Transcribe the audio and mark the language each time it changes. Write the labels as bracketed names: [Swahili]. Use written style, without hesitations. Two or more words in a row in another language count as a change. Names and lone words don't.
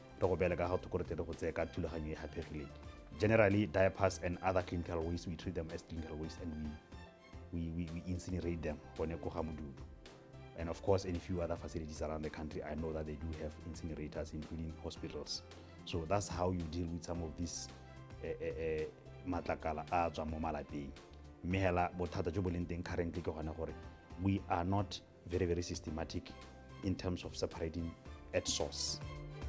[English] Generally, diapers and other clinical waste, we treat them as clinical waste and we incinerate them. And of course, in a few other facilities around the country, I know that they do have incinerators, including hospitals. So that's how you deal with some of these [Tswana] matlakala a mo malapeng. Mehela bothata jo bo leng teng [English] currently [Tswana] ke gona gore [English] we are not very systematic in terms of separating at source.